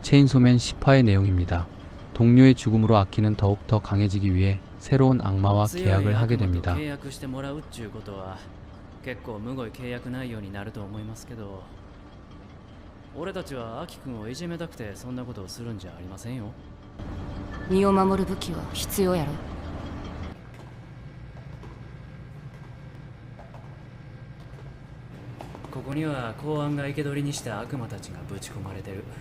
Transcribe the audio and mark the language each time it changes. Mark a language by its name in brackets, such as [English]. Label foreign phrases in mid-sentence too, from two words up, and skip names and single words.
[Korean] 체인소맨 10화의 내용입니다. 동료의 죽음으로 아키는 더욱더 강해지기 위해 새로운 악마와 계약을 하게 됩니다. [Japanese] 契約してもらうっちゅうことは結構むごい契約内容になると思いますけど、俺たちはアキ君をいじめたくてそんなことをするんじゃありませんよ。身を守る武器は必要やろ。ここには公安が生け捕りにした悪魔たちがぶち込まれてる。